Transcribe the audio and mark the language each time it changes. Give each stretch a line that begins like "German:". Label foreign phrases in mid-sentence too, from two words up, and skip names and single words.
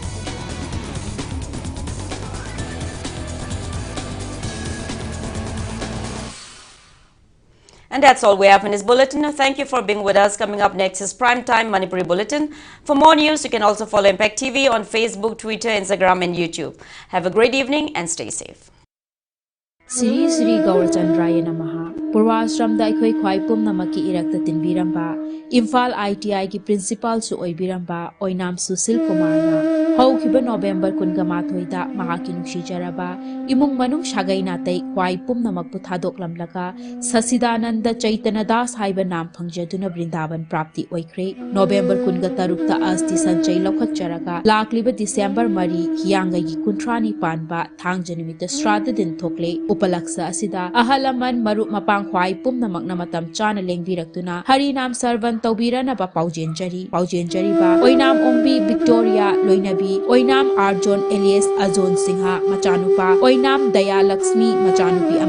English: And that's all we have in this bulletin. Thank you for being with us. Coming up next is Primetime Manipuri Bulletin. For more news, you can also follow Impact TV on Facebook, Twitter, Instagram and YouTube. Have a great evening and stay safe.
Sanskrit: Sri Sri Gaurachandraya Namaha.
Manipuri: Purvashramda Ikhoi Khwai Pumnamaki Irakta Tinbiramba. Imphal ITI ki principal su oibiramba Oinam Susil Kumarna. Haukiba November Kungamathoida Mahaki Nukshijaraba. Imung Manung Shagaina Tay Khwai Pumnamak Puthadok Lamlaka. Sasidananda Chaitana Das Haiba Nam Pangjaduna Brindavan Prapti Oikre. November Kungatarukta Asti Sanchay Lokhatjaraga. Lakliba December Mari Hianga Gi Kuntrani Panba Thangjanimita Strada Din Thokle. Upalaksa Asida Ahalaman Maru Mapang Khwai Pumnamak na matam chana lengbirakuna Harinam Sarvan Taubirana ba Paujenjari ba Oinam Ombi Victoria Loinabi Oinam Arjon Elias Azon Singha Machanupa Oinam Daya Laxmi Machanupi